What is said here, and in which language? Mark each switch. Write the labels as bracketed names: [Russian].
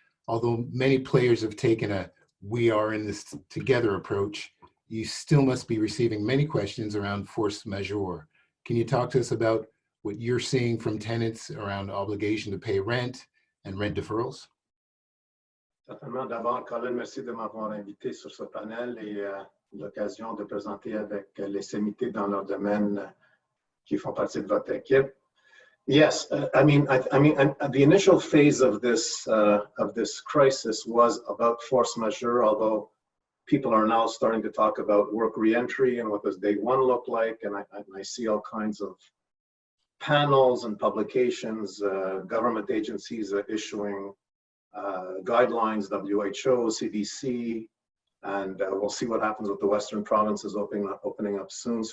[English] Although many players have taken a "we are in this together" approach, you still must be receiving many questions around force majeure. Can you talk to us about what you're seeing from tenants around obligation to pay rent and rent deferrals? [French] Certainement. D'abord, Colin, merci de m'avoir invité sur ce panel et l'occasion de présenter avec les sommités dans leur domaine qui font partie de votre équipe. [English] Yes, I mean, the initial phase of this crisis was about force majeure, although people are now starting to talk about work reentry and what does day one look like, and I see all kinds of panels and publications, government agencies issuing guidelines, WHO, CDC, and we'll see what happens with the Western provinces opening up soon.